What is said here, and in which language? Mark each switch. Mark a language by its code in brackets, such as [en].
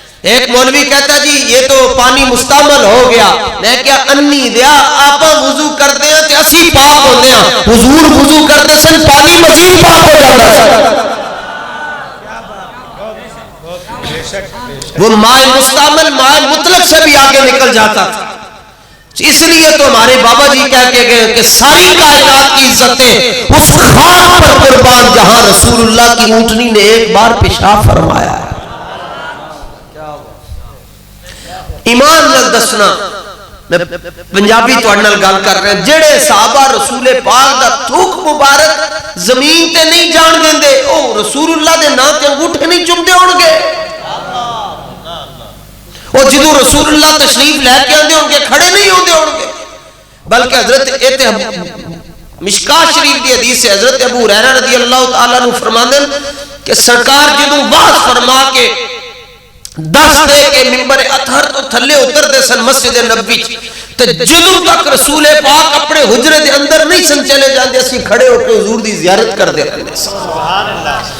[ur] ایک مولوی کہتا جی یہ تو پانی مستعمل ہو گیا، میں کیا انی دیا آپا وضو کرتے ہیں تے اسی پاک ہوتے ہیں، حضور وضو کرتے سن پانی مزید پاک ہو جاتا ہے، وہ ماء مستعمل ماء مطلق سے بھی آگے نکل جاتا تھا۔ اس لیے تو ہمارے بابا جی کہہ کے گئے کہ ساری کائنات کی عزتیں اس خاک پر قربان جہاں رسول اللہ کی اونٹنی نے ایک بار پیشاب فرمایا. [pa] ایمان نال دسنا میں پنجابی تواڈے نال گل کر رہا جڑے صحابہ رسول پاک دا تھوک مبارک زمین تے نہیں جان دیندے او رسول اللہ دے نام تے انگوٹھے نہیں چومدے ہون گے. وہ جدو رسول اللہ تشریف لے کے آندے ہوں گے کھڑے نہیں ہوندے ہوں گے. بلکہ حضرت مشکاہ شریف دی حدیث سے حضرت ابو ہریرہ رضی اللہ تعالیٰ عنہ فرماندے کہ سرکار جدو واز فرما کے دس دے کے ممبر اطہر تو تھلے اتر دے سن مسجد نبوی تے جدو تک رسول پاک اپنے حجرے دے اندر نہیں سن چلے جاندے اسی کھڑے ہو کے حضور دی زیارت کر دے رہے.